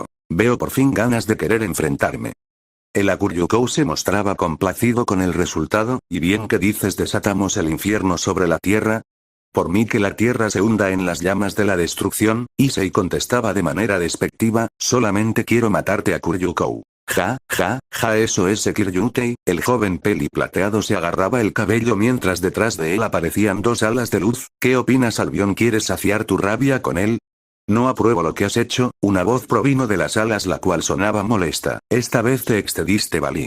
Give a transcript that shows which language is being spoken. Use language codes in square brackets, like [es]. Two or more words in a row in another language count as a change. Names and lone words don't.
[es] Veo por fin ganas de querer enfrentarme. El Akuryukou se mostraba complacido con el resultado. ¿Y bien que dices desatamos el infierno sobre la tierra? Por mí que la tierra se hunda en las llamas de la destrucción. Issei contestaba de manera despectiva, solamente quiero matarte Akuryukou. Ja, ja, ja, eso es Sekir Yuntai. El joven peli plateado se agarraba el cabello mientras detrás de él aparecían dos alas de luz. ¿Qué opinas, Albion? ¿Quieres saciar tu rabia con él? No apruebo lo que has hecho. Una voz provino de las alas la cual sonaba molesta. Esta vez te excediste, Balí.